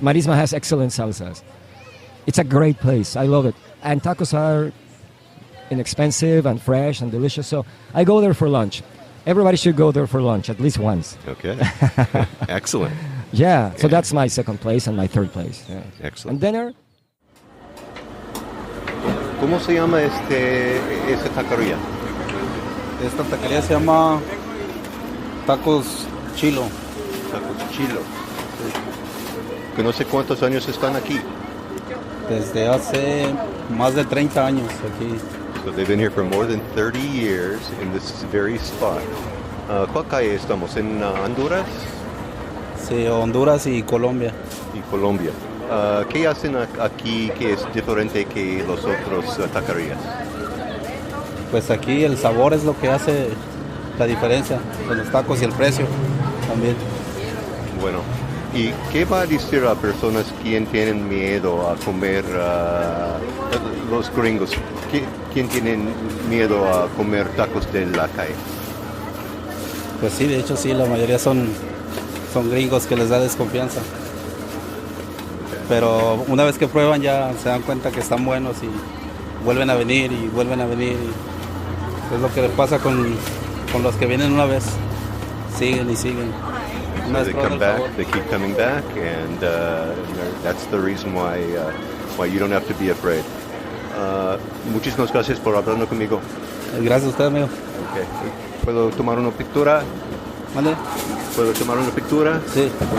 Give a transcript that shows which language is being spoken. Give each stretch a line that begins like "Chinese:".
English: Marisma has excellent salsas. It's a great place. I love it. And tacos are inexpensive and fresh and delicious, so I go there for lunch. Everybody should go there for lunch at least once. Okay. Excellent. Yeah, so that's my second place and my third place. Yeah. Excellent. And dinner?
Spanish: ¿Cómo se llama esa taquería? Esta taquería se llama Tacos Chilo. Tacos Chilo. Que no sé cuántos años están aquí. Desde hace más de 30 años aquí.
English: So they've been here for more than 30 years in this very spot.
Spanish: ¿Cuál calle estamos? ¿En Honduras? Sí, Honduras y Colombia. Y Colombia. ¿Qué hacen aquí que es diferente que los otros taquerías? Pues aquí el sabor es lo que hace la diferencia de los tacos y el precio también. Bueno, ¿y qué va a decir a personas que tienen miedo a comer los gringos? ¿Quién tienen miedo a comer tacos de la calle? Pues sí, de hecho sí, la mayoría son gringos que les da desconfianza. Pero una vez que prueban ya se dan cuenta que están buenos y vuelven a venir y vuelven a venir. Y es lo que les pasa con los que vienen una vez. Siguen y siguen.
English: So they come back, they keep coming back, and that's the reason why you don't have to be afraid.
Spanish: Muchísimas gracias por hablarnos conmigo. Gracias a usted, amigo. Okay. ¿Puedo tomar una pintura? ¿Vale? ¿Puedo tomar una pintura? Sí.